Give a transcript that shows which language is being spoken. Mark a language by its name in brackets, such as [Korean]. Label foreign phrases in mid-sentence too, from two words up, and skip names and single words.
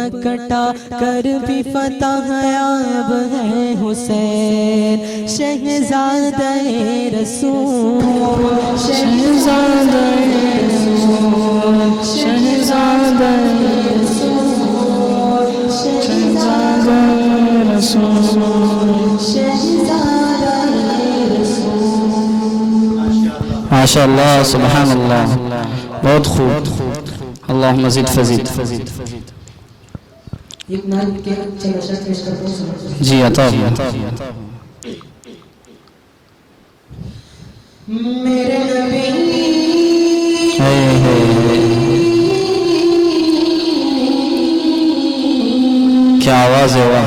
[Urdu] کٹا کر بھی فتح یاب ہے حسین شہزادے رسول شہزادے رسول شہزادے رسول شہزادے رسول شہزادے رسول. [Arabic] ما شاء الله سبحان الله, [Urdu] بہت خوب. اللہ مزید فزید. ایک نام کے چلو شرط پیش کرتا ہوں جی عطا میرے نبی کیا آواز ہے واہ.